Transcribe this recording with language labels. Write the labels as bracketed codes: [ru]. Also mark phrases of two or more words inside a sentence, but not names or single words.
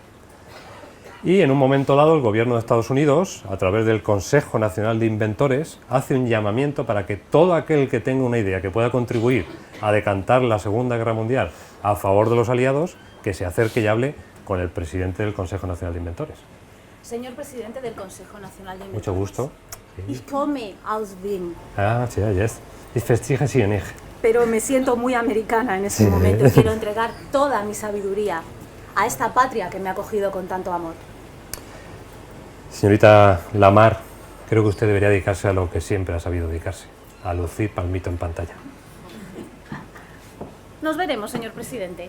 [es] Y en un momento dado el gobierno de Estados Unidos, a través del Consejo Nacional de Inventores, hace un llamamiento para que todo aquel que tenga una idea que pueda contribuir a decantar la Segunda Guerra Mundial a favor de los aliados, que se acerque y hable con el presidente del Consejo Nacional de Inventores. Señor presidente del Consejo Nacional de Inventores. Mucho gusto. [de] Ich komme aus Wien. [es] Ah, sí, yes. [de] Ich verstehe Sie nicht. [es] Pero me siento muy americana en este momento y quiero entregar toda mi sabiduría a esta patria que me ha acogido con tanto amor. Señorita Lamarr, creo que usted debería dedicarse a lo que siempre ha sabido dedicarse, a lucir palmito en pantalla. Nos veremos, señor presidente.